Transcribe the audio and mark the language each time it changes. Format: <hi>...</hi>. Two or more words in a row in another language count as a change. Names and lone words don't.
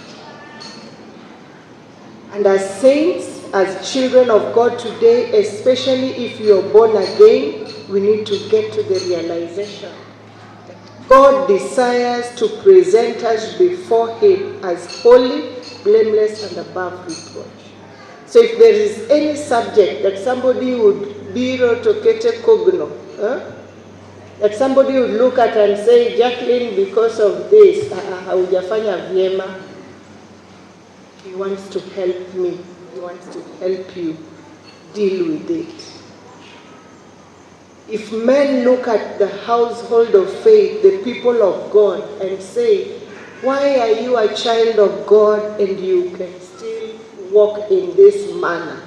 <en>And as saints, as children of God today, especially if you're born again, we need to get to the realization that God desires to present us before Him as holy, blameless, and above reproach. So if there is any subject that somebody would</en> <luo>biro to kete kogno,</luo> <en>that somebody would look at and say, Jacqueline, because of this,</en> <sw>haujafanya vyema,</sw> <en>He wants to help me. He wants to help you deal with it. If men look at the household of faith, the people of God, and say, why are you a child of God and you can still walk in this manner?</en>